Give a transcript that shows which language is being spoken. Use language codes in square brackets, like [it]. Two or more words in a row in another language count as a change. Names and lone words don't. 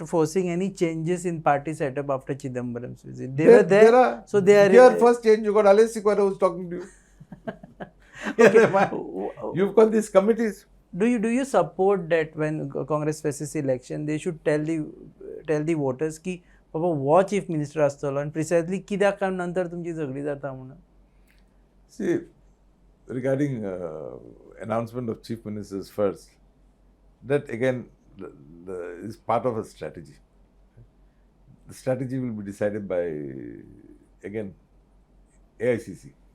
[en] not forcing any changes in party setup after Chidambaram's visit. They were there. There are, so they are. Here first change, you got Aleixo Sequeira who's talking to you. Here am I. You've got these committees. Do you support that when Congress faces election, they should tell the voters [kok] की बाबा वो [en] chief minister असतलो and precisely [kok] कित्याक कारण नंतर तुमची झगडी जाता म्हणून? [en] See, regarding announcement of chief ministers first, that again is part of a strategy. The strategy will be decided by, again, AICC.